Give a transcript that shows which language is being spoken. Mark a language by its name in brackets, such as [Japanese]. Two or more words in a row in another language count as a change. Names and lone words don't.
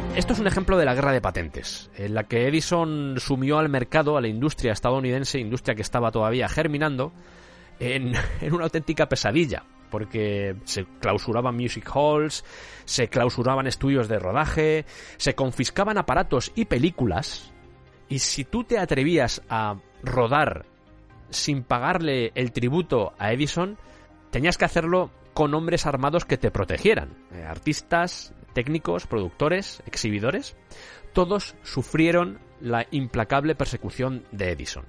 [Spanish] Esto es un ejemplo de la guerra de patentes, en la que Edison sumió al mercado, a la industria estadounidense, industria que estaba todavía germinando, en una auténtica pesadilla, porque se clausuraban music halls, se clausuraban estudios de rodaje, se confiscaban aparatos y películas, y si tú te atrevías a rodar sin pagarle el tributo a Edison, tenías que hacerlo con hombres armados que te protegieran, artistas, técnicos, productores, exhibidores, todos sufrieron la implacable persecución de Edison.